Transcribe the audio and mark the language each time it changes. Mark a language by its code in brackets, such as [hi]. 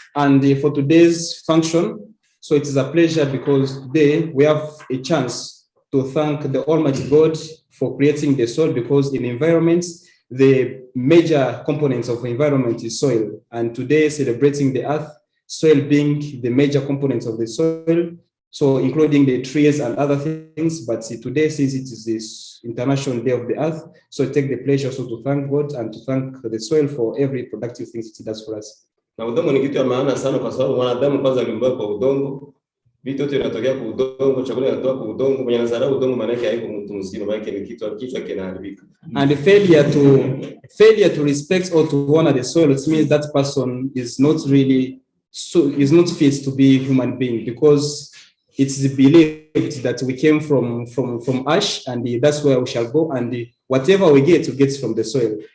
[en] And for today's function, so it is a pleasure because today we have a chance to thank the Almighty God for creating the soil, because in environments the major components of the environment is soil, and today celebrating the earth, soil being the major components of the soil, so including the trees and other things. But today, since it is this International Day of the Earth, so I take the pleasure also to thank God and to thank the soil for every productive thing it does for us. [sw] Na udongo ni kitu ya maana sana, kwa sababu mwanadamu kwanza aliumbwa kwa udongo, vitu vyote vinatokea kwa udongo, chakula kinatoka kwa udongo. Mwenye anazarau udongo maana yake haiko mtu mzima, maana yake ni kichwa kinaharibika. [en] And the failure to respect or to honor the soil, it means that person is not really is not fit to be a human being, because it's believed that we came from ash, and that's where we shall go, and whatever we get from the soil.